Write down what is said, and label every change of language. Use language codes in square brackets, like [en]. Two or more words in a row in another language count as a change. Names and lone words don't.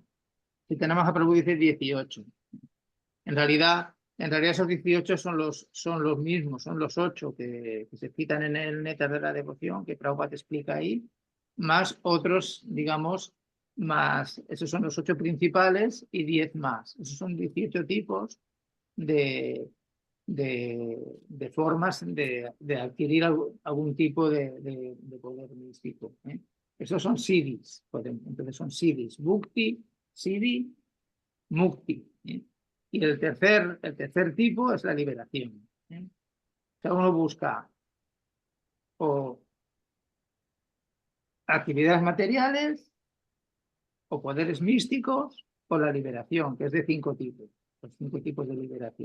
[es] Si tenemos a Prabhu dice 18. En realidad esos 18 son los mismos, son los 8 que se citan en el Néctar de la Devoción, que Prabhupada explica ahí, más otros, digamos, más, esos son los 8 principales y 10 más. Esos son 18 tipos de formas de adquirir algún tipo de poder místico. Esos son siddhis, entonces son [sa] siddhis, bhukti, siddhi, mukti. [es] Y el tercer tipo es la liberación. O sea, uno busca o actividades materiales, o poderes místicos, o la liberación, que es de 5 tipos, los 5 tipos de liberación.